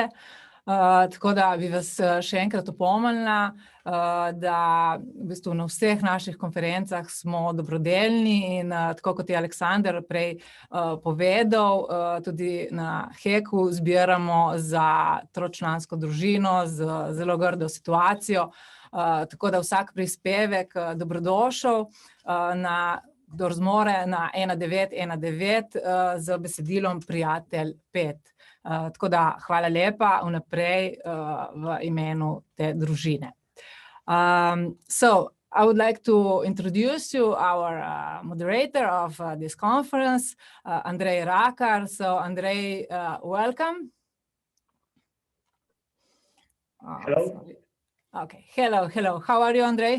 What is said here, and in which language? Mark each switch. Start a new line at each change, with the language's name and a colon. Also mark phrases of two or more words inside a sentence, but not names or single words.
Slovenian: Tako da bi vas še enkrat opomnila, da v bistvu na vseh naših konferencah smo dobrodelni in tako kot je Aleksandar prej povedal, tudi na HEK-u zbiramo za tročlansko družino z zelo grdo situacijo, tako da vsak prispevek dobrodošel kdor zmore na 1919 z besedilom Prijatelj 5. Tako da hvala lepa vnaprej v imenu te družine.
English: So I would like to introduce you our moderator of this conference, Andrej Rakar. So Andrej, welcome. Hello. Okay, hello. How are you, Andrej?